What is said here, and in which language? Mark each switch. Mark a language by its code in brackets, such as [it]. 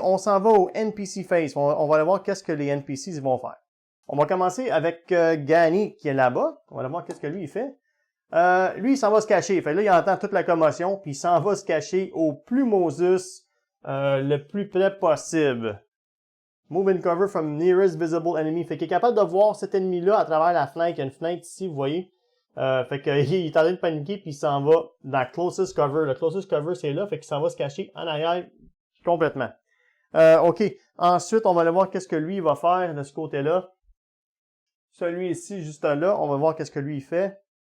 [fr] On s'en va au NPC Phase. On va aller voir qu'est-ce que les NPCs vont faire. On va commencer avec Gani, qui est là-bas. On va aller voir qu'est-ce que lui, il fait. Lui, il s'en va se cacher. Fait que là, il entend toute la commotion, puis il s'en va se cacher au plus Moses, le plus près possible. [en] Move and cover from nearest visible enemy. [fr] Fait qu'il est capable de voir cet ennemi-là à travers la fenêtre. Il y a une fenêtre ici, vous voyez. Fait qu'il est en train de paniquer, puis il s'en va dans closest cover. Le closest cover, c'est là, fait qu'il s'en va se cacher en arrière complètement. OK. Ensuite, on va aller voir qu'est-ce que lui, il va faire de ce côté-là. Celui ici, juste là, on va voir qu'est-ce que lui, il fait.